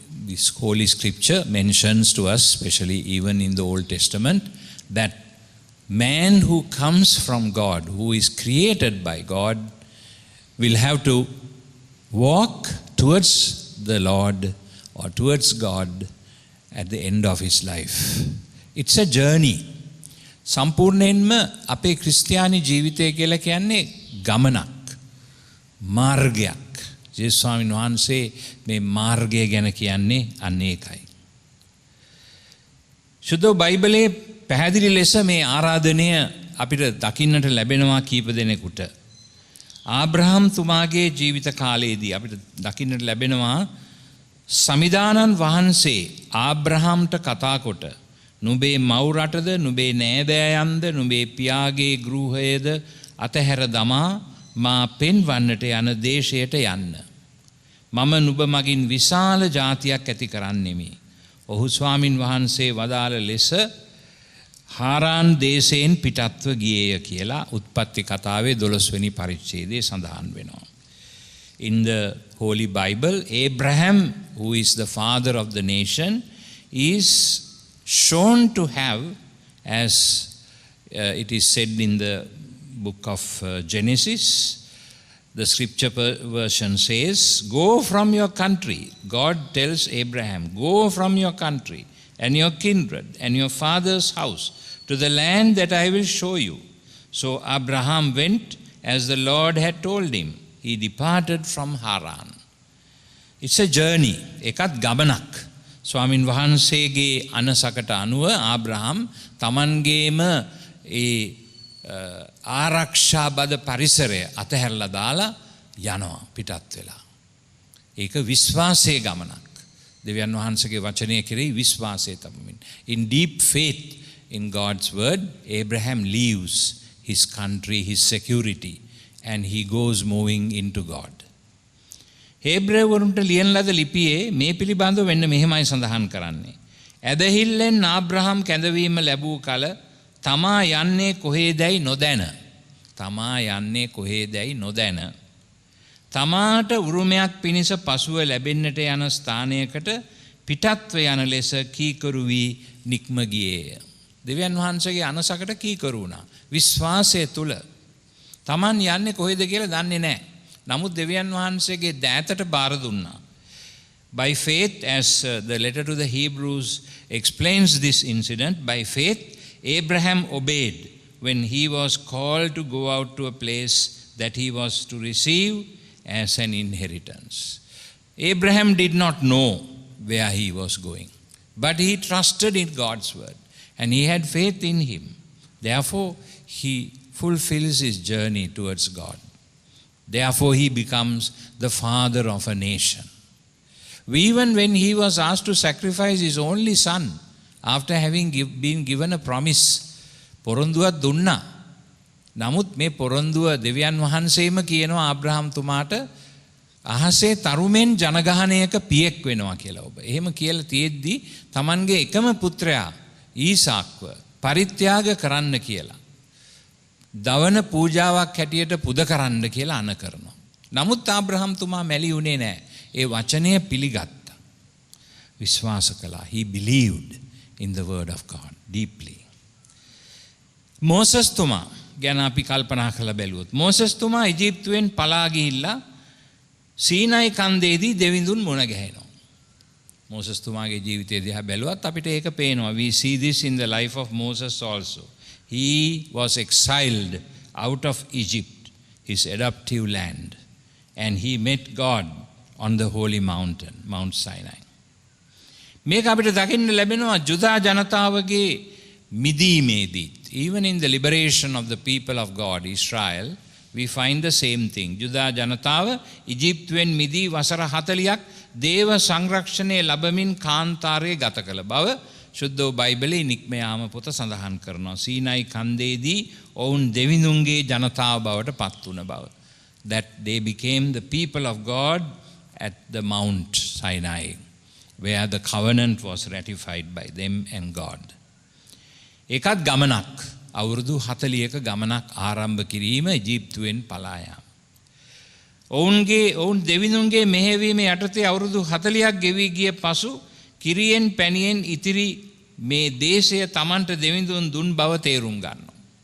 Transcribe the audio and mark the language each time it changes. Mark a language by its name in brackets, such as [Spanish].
[English] This holy scripture mentions to us, especially even in the Old Testament, that man who comes from God, who is created by God, will have to walk towards the Lord or towards God at the end of his life. It's a journey. [Sinhala] සම්පූර්ණයෙන්ම අපේ ක්‍රිස්තියානි ජීවිතය කියලා කියන්නේ ගමනක්, මාර්ගයක්. ජේසුස් ස්වාමීන් වහන්සේ මේ මාර්ගය ගැන කියන්නේ අන්න ඒකයි. සුද්ධ බයිබලයේ පැහැදිලි ලෙස මේ ආරාධනය අපිට දකින්නට ලැබෙනවා කීප දෙනෙකුට. ආබ්‍රහම් තුමාගේ ජීවිත කාලයේදී අපිට දකින්නට ලැබෙනවා සමිදානන් වහන්සේ ආබ්‍රහම්ට කතා කොට නුඹේ මව් රටද නුඹේ නෑදෑයන්ද නුඹේ පියාගේ ගෘහයද අතහැර දමා මා පෙන්වන්නට යන දේශයට යන්න. මම නුඹ මගින් විශාල ජාතියක් ඇති කරන්නෙමි. ඔහු ස්වාමින් වහන්සේ වදාළ ලෙස හාරාන් දේශයෙන් පිටත්ව ගියේය කියලා උත්පත්ති කතාවේ 12 වෙනි පරිච්ඡේදයේ සඳහන් වෙනවා. [English] In the Holy Bible, Abraham, who is the father of the nation, is shown to have, as it is said in the book of Genesis, the scripture version says, go from your country. God tells Abraham, go from your country and your kindred and your father's house to the land that I will show you. So Abraham went as the Lord had told him. He departed from Haran. It's a journey. [Sinhala] එකත් ගමනක්. ස්වාමින් වහන්සේගේ අනසකට අනුව ආබ්‍රහම් තමන්ගේම ඒ ආරක්ෂාබද පරිසරය අතහැරලා දාලා යනවා පිටත් වෙලා. ඒක විශ්වාසයේ ගමනක්. දෙවියන් වහන්සේගේ වචනය කෙරෙහි විශ්වාසය තබමින්. [English] In deep faith in God's word, Abraham leaves his country, his security, and he goes moving into God. [Sinhala] හේබ්‍රේවරුන්ට ලියන ලද ලිපියේ මේ පිළිබඳව වෙන්න මෙහෙමයි සඳහන් කරන්නේ. ඇදහිල්ලෙන් ආබ්‍රහම් කැඳවීම ලැබූ කල තමා යන්නේ කොහේදැයි නොදැන. තමා යන්නේ කොහේදැයි නොදැන. තමාට උරුමයක් පිණිස පසුව ලැබෙන්නට යන ස්ථානයකට පිටත්ව යන ලෙස කීකරු වී නික්ම ගියේය. දෙවියන් වහන්සේගේ අනසකට කීකරු වුණා. විශ්වාසය තුල තමන් යන්නේ කොහෙද කියලා දන්නේ නැහැ. නමුත් දෙවියන් වහන්සේගේ දෑතට බාර දුන්නා. [English] By faith, as the letter to the Hebrews explains this incident, by faith Abraham obeyed when he was called to go out to a place that he was to receive as an inheritance. Abraham did not know where he was going, but he trusted in God's word and he had faith in him. Therefore, he fulfills his journey towards God. Therefore, he becomes the father of a nation. Even when he was asked to sacrifice his only son, after having been given a promise, [Sinhala] පොරොන්දුවක් දුන්නා. නමුත් මේ පොරොන්දුව දෙවියන් වහන්සේම කියනවා ආබ්‍රහම් තුමාට අහසේ තරුමෙන් ජනගහනයක පියෙක් වෙනවා කියලා ඔබ. එහෙම කියලා තියෙද්දි Tamanගේ එකම පුත්‍රයා ඊසාක්ව පරිත්‍යාග කරන්න කියලා. දවන පූජාවක් හැටියට පුද කරන්න කියලා අණ කරනවා. නමුත් ආබ්‍රහම් තුමා මැලි උනේ නැහැ. ඒ වචනය පිළිගත්තා. විශ්වාස කළා. [English] He believed in the word of God deeply. [Sinhala] Moses තුමා ගැන අපි කල්පනා කරලා බැලුවොත් මෝසස් තුමා ඊජිප්තුවෙන් පලා ගිහිල්ලා සීනයි කන්දේදී දෙවිඳුන් මුණ ගැහෙනවා. මෝසස් තුමාගේ ජීවිතය දිහා බැලුවත් අපිට ඒක පේනවා. [English] We see this in the life of Moses also. He was exiled out of Egypt, his adoptive land, and he met God on the holy mountain, Mount Sinai. [Sinhala] මේක අපිට දකින්න ලැබෙනවා ජුදා ජනතාවගේ මිදීමේදී. [English] Even in the liberation of the people of God, Israel, we find the same thing. [Sinhala] ජුදා ජනතාව ඊජිප්තුවෙන් මිදී වසර 40ක් දේව සංරක්ෂණය ලැබමින් කාන්තාරයේ ගත කළ බව ශුද්ධ බයිබලයේ නික්ම යාම පොත සඳහන් කරනවා. සීනයි කන්දේදී ඔවුන් දෙවිඳුන්ගේ ජනතාව බවට පත් වුණ බව. [English] That they became the people of God at the Mount Sinai, where the covenant was ratified by them and God. [Sinhala] ඒකත් ගමනක්. අවුරුදු 40ක ගමනක් ආරම්භ කිරීම ඊජිප්තුවෙන් පලා යාම. ඔවුන් දෙවිඳුන්ගේ මෙහෙයවීම යටතේ අවුරුදු 40ක් ගෙවී ගිය පසු කිරියෙන් පැණියෙන් ඉතිරි මේ දේශය Tamanට දෙවිඳුන් දුන් බව තේරුම් ගන්නවා.